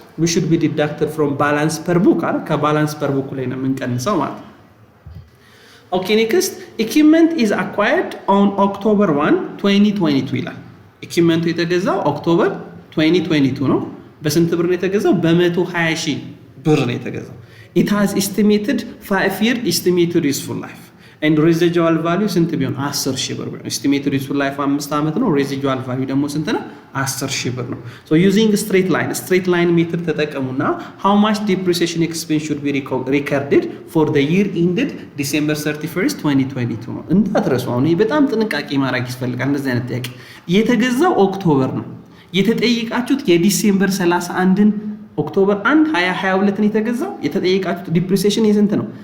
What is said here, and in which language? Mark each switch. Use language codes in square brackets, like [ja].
[en] we should be deducted from balance per book አይደል? [am] ከባላንስ ፐር ቡክ ላይ ነው የምንቀንሰው ማለት ነው። ኦኬ ኔክስት [en] equipment is acquired on October 1 2022 [am] ይላል። ኢኩዊፕመንቱ የተገዛው ኦክቶበር 2022 ነው። በስንት ብር ነው የተገዛው? በ120,000 ብር ነው የተገዛው። [en] it has estimated 5-year estimated useful life and residual value [am] ስንት ቢሆን 10,000 ብር ቢሆን estimated useful life 5 ዓመት ነው። residual value ደግሞ ስንት ነው? 10,000 ብር ነው። [en] so using straight line method [am] ተጠቀሙና [en] how much depreciation expense should be recorded for the year ended December 31st 2022 [am] ነው። እንዳትረሱ። አሁን በጣም ጥንቃቄ ማድረግ ይፈልጋል። እንደዚህ አይነት ጥያቄ የተገዛው ኦክቶበር ነው የተጠየቃችሁት የዲሴምበር 31ን ኦክቶበር 1 2022 ነው የተገዛው። የተጠየቃችሁት ዲፕሪሲዬሽን የስንት ነው?